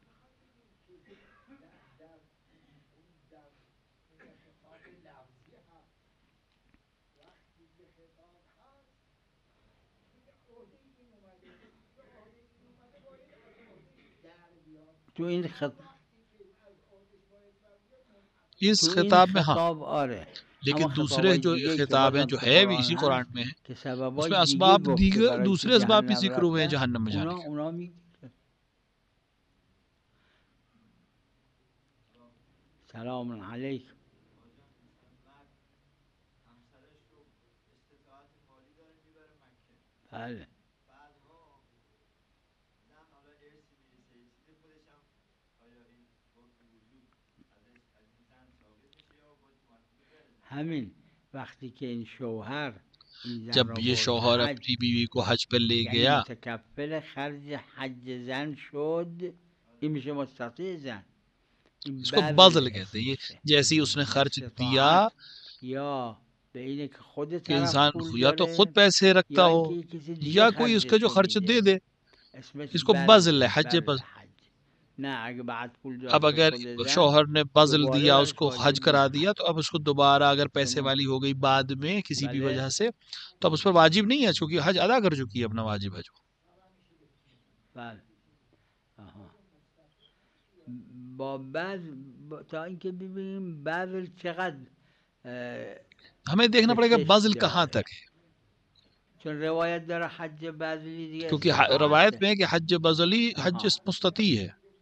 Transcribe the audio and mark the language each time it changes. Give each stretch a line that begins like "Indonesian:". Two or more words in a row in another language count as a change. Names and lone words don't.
Persian: تو این
Urdu: اس خطاب میں ہاں،
Persian: آره،
Urdu: لیکن دوسرے جو خطاب ہیں جو ہے بھی اسی قرآن میں ہے اس میں اسباب دیگر دوسرے اسباب بھی ذکر ہوئے ہیں جہنم میں جانے کے.
Arabic: سلام علیکم.
Persian: بله همین وقتی که این شوهر
Urdu: جب یہ شوہر اپنی بیوی کو حج پر لے گیا
Persian: متکفل خرج حج زن شد، این میشه مستطیع زن.
Urdu: اس کو بذل کہتے ہیں. یہ جیسی اس نے خرچ دیا
Persian: یا به اینه که خود
Urdu: کہ انسان یا تو خود پیسے رکھتا ہو یا کوئی اس کا جو خرچ دے دے، اس کو بذل ہے، حج بذل. اب اگر شوہر نے بذل دیا اس کو حج کرا دیا تو اب اس کو دوبارہ اگر پیسے والی ہو گئی بعد میں کسی بھی وجہ سے تو اب اس پر واجب نہیں ہے چونکہ حج ادا کر چکی ہے اپنا واجب حج.
Persian: با بعض تا اینکه ببینیم بذل چقدر
Urdu: ہمیں دیکھنا پڑے گا بذل کہاں تک ہے،
Persian: چون روایت داره حج بذلی دیگه،
Urdu: کیونکہ روایت میں ہے کہ حج بذلی حج مستطیع ہے.